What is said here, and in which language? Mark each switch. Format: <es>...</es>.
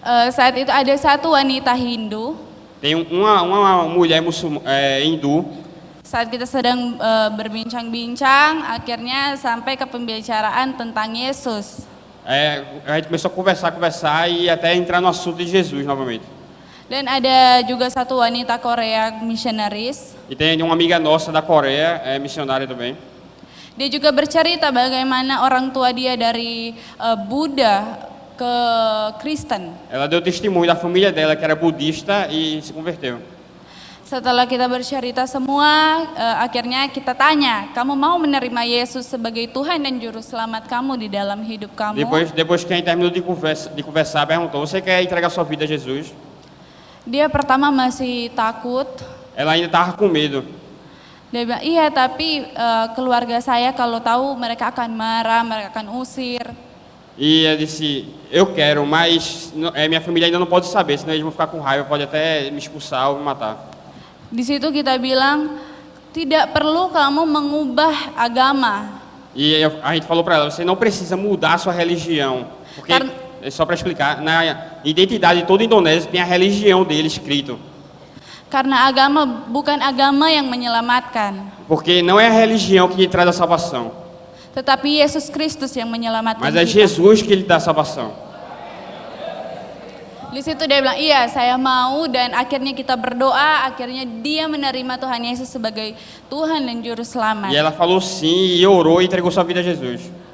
<id>saat itu ada satu wanita Hindu.</id> <pt>tem uma mulher hindu.</pt> <id>Saat kita sedang berbincang-bincang, akhirnya sampai ke pembicaraan tentang Yesus.</id> <pt>A gente começou a conversar e até entrar no assunto de Jesus novamente.</pt> <id>Dan ada juga satu wanita Korea missionaries.</id> <pt>E tem uma amiga nossa da Coreia, missionária também.</pt> <id>Dia juga bercerita bagaimana orang tua dia dari Buddha ke Kristen.</id> <pt>Ela deu testemunho da família dela que era budista e se converteu.</pt> <id>Setelah kita bercerita semua, akhirnya kita tanya, kamu mau menerima Yesus sebagai Tuhan dan Juru Selamat kamu di dalam hidup kamu?</id> <pt>Depois que a gente terminou de conversar, perguntou: você quer entregar sua vida a Jesus?</pt> <id>Dia pertama masih takut.</id> <pt>Ela ainda estava com medo.</pt> <id>Dia bilang, iya tapi keluarga saya kalau tahu mereka akan marah, mereka akan usir.</id> <pt>E ela disse: eu quero, mas minha família ainda não pode saber, senão eles vão ficar com raiva, pode até me expulsar ou me matar.</pt> <id>Di situ kita bilang, tidak perlu kamu mengubah agama.</id> <pt>E a gente falou para ela: você não precisa mudar a sua religião, porque só para explicar, na identidade de toda a Indonésia tem a religião dele escrito.</pt> <id>Karena agama bukan agama yang menyelamatkan,</id> <pt>Porque não é a religião que traz a salvação,</pt> <id>tetapi Yesus Kristus yang menyelamatkan</id> <pt>mas é</pt> <id>kita.</id> <pt>Jesus que lhe dá a salvação.</pt> <id>Di situ dia bilang, iya saya mau, dan akhirnya kita berdoa, akhirnya dia menerima Tuhan Yesus sebagai Tuhan dan Juru Selamat.</id> <pt>E ela falou sim, e orou e entregou sua vida a Jesus.</pt>